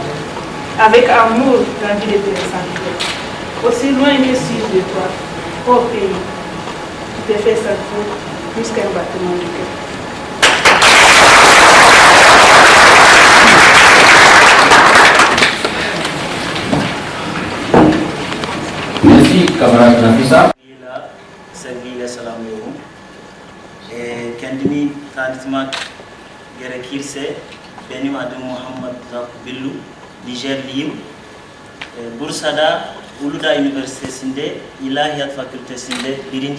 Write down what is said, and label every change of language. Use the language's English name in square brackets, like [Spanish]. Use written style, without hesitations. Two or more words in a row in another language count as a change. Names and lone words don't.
[French] Avec amour, l'envie de te ressentir. Aussi loin que suis-je de toi, ô pays, tu t'es fait sentir plus qu'un battement de cœur. Merci, camarade Nafisa. [Turkish] Kendimi tanıtmak gerekirse benim adım Muhammed Zakı Billu, Nijerliyim. Bursa'da Uludağ Üniversitesi'nde İlahiyat Fakültesi'nde 1.